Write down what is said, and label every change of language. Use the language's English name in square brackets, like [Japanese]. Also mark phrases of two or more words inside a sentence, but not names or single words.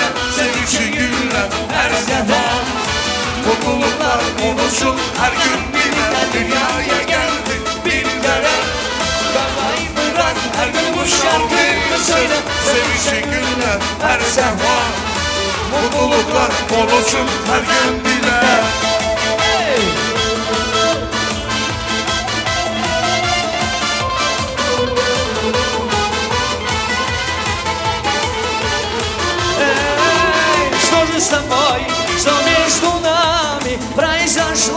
[Turkish] Senin için günler her zaman. Mutluluklar oluşur her gün bile. Dünyaya geldik bir kere. Kafayı bırak her gün bu şarkıyı söyle. Senin için günler her zaman. Mutluluklar oluşur her gün bile. [Russian] Что же с тобой, что между нами произошло?